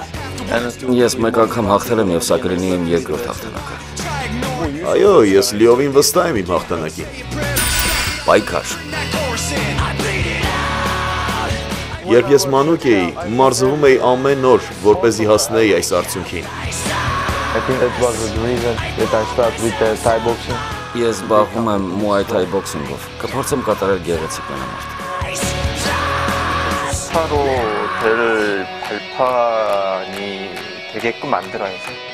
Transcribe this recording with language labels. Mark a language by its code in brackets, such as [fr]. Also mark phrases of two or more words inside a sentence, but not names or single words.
[hy] Ես մեկ անգամ հաղթել եմ եւ սա կլինի իմ երկրորդ հաղթանակը Այո, ես լիովին վստահ եմ իմ հաղթանակին Պայքար Երբ ես մանուկ էի, մարզվում էի ամեն օր, որպեսզի հասնեի այս արդյունքին [en] I think that was the reason that I started with Thai boxing. [hy] Ես զբաղվում եմ Muay Thai boxing-ով Կփորձեմ կատարել գեղեցիկ մենամարտ [ko] 서로 대를 발판이 되게끔 만들어야죠.